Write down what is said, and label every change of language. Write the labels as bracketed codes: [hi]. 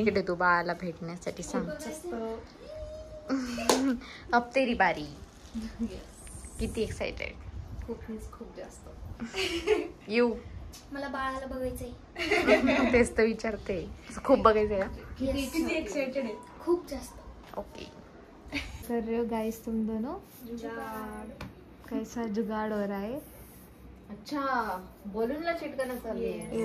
[mr] इकडे तू बाळाला भेटण्यासाठी सांग. [hi] अब तेरी बारी. [mr] किती एक्साइटेड. खूप जास्त. [en] यू [mr] मला बाळाला बघायचंय. तेच तर विचारते, खूप बघायचंय का? किती एक्साइटेड आहे. खूप जास्त. [en] Okay. [hi] तर गाइस तुम दोनों कैसा जुगाड़ हो रहा है. [mr] अच्छा बलूनला चिटकणं चालू आहे.